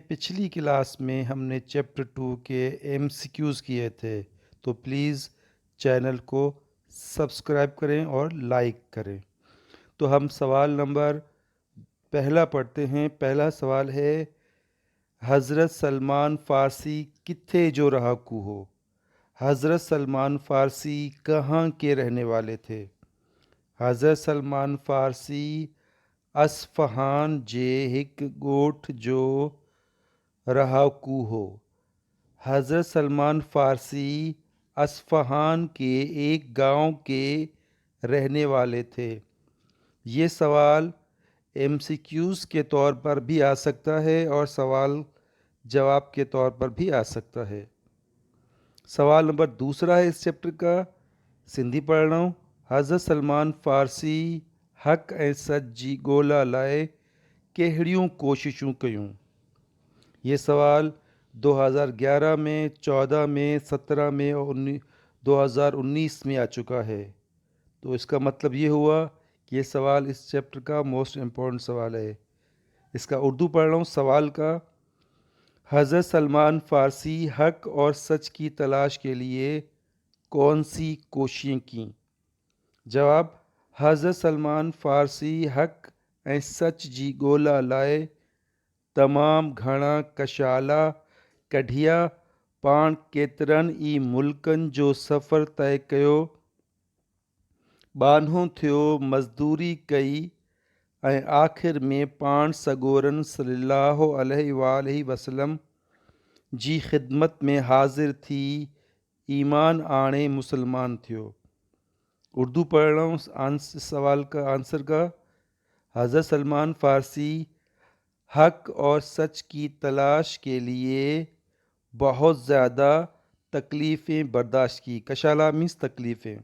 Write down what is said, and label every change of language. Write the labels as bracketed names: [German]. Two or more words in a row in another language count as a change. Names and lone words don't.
[Urdu] پچھلی کلاس میں ہم نے چیپٹر 2 کے ایم سی کیوز کیے تھے، تو پلیز چینل کو سبسکرائب کریں اور لائک کریں. تو ہم سوال نمبر پہلا پڑھتے ہیں. پہلا سوال ہے, [Sindhi] हज़रत सलमान फ़ारसी कित्थे जो रहाकू हो। [Urdu] حضرت سلمان فارسی کہاں کے رہنے والے تھے. [Sindhi] हज़रत सलमान फ़ारसी असफ़हान जे हिक ॻोठ जो रहाकू हो। [Urdu] حضرت سلمان فارسی اصفہان کے ایک گاؤں کے رہنے والے تھے. یہ سوال ایم سی کیوز کے طور پر بھی آ سکتا ہے اور سوال جواب کے طور پر بھی آ سکتا ہے. سوال نمبر دوسرا ہے اس چیپٹر کا، سندھی پڑھ رہا ہوں. [Sindhi] हज़रत सलमान फ़ारसी हक़ ऐं सच जी ॻोल्हा लाइ कहिड़ियूं कोशिशूं कयूं। [Urdu] یہ سوال 2011 میں، 14 میں، 17 میں اور 2019 میں آ چکا ہے. تو اس کا مطلب یہ ہوا کہ یہ سوال اس چیپٹر کا [English] most important [Urdu] سوال ہے. اس کا اردو پڑھ رہا ہوں سوال کا۔ حضرت سلمان فارسی حق اور سچ کی تلاش کے لیے کون سی کوششیں کیں. جواب, [Sindhi] हज़रत सलमान फ़ारसी हक़ ऐं सच जी ॻोल्हा लाइ तमामु घणा कशाला कढिया, पाण केतिरनि ई मुल्कनि जो सफ़र तय कयो, ॿानो थियो, मज़दूरी कई ऐं आख़िर में पाण सॻोरन सल्लल्लाहु अलैहि वसल्लम जी ख़िदमत में हाज़िर थी ईमान आणे मुसलमान थियो। [Urdu] اردو پڑھ رہا ہوں سوال کا آنسر کا. حضرت سلمان فارسی حق اور سچ کی تلاش کے لیے بہت زیادہ تکلیفیں برداشت کی. کشالا مینز تکلیفیں.